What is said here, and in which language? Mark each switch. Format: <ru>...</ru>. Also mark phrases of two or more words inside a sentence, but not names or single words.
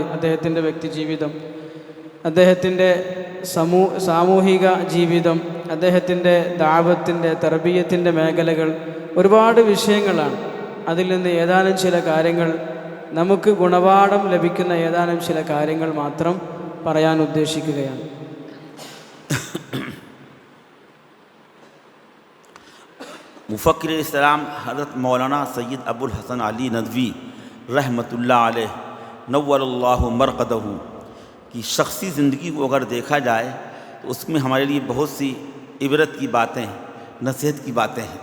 <ml>അദ്ദേഹത്തിൻ്റെ വ്യക്തി ജീവിതം, അദ്ദേഹത്തിൻ്റെ സാമൂഹിക ജീവിതം, അദ്ദേഹത്തിൻ്റെ ദാവത്തിൻ്റെ തർബീയത്തിൻ്റെ മേഖലകൾ, ഒരുപാട് വിഷയങ്ങളാണ്. അതിൽ നിന്ന് ഏതാനും ചില കാര്യങ്ങൾ, നമുക്ക് ഗുണപാഠം ലഭിക്കുന്ന ഏതാനും ചില കാര്യങ്ങൾ മാത്രം പറയാൻ ഉദ്ദേശിക്കുകയാണ്.</ml> <hi>मुफ़क्किर इस्लाम हज़रत मौलाना सैयद अबुल हसन अली नदवी</hi> <ar>رحمة الله عليه نوّر الله مرقده</ar> <hi>की शख्सी ज़िंदगी को अगर देखा जाए तो उसमें हमारे लिए बहुत सी इबरत की बातें, नसीहत की बातें हैं।</hi>